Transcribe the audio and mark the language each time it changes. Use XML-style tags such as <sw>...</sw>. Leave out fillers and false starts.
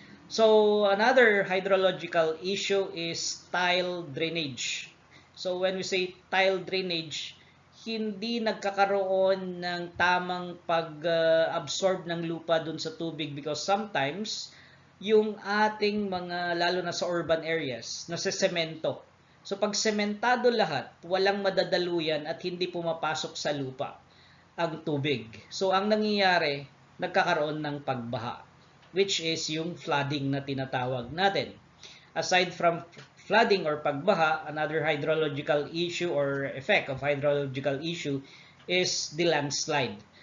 <en>So another hydrological issue is tile drainage. So when we say tile drainage,</en> <tl>hindi nagkakaroon ng tamang pag-absorb ng lupa dun sa tubig</tl> <en>because sometimes</en> <tl>yung ating mga, lalo na sa urban areas, nasa-semento. So pag sementado lahat, walang madadaluyan at hindi pumapasok sa lupa ang tubig. So ang nangyayari, nagkakaroon ng pagbaha, which is yung flooding na tinatawag natin.</tl> <en>Aside from flooding or pagbaha, another hydrological issue or effect of hydrological issue is the landslide.</en>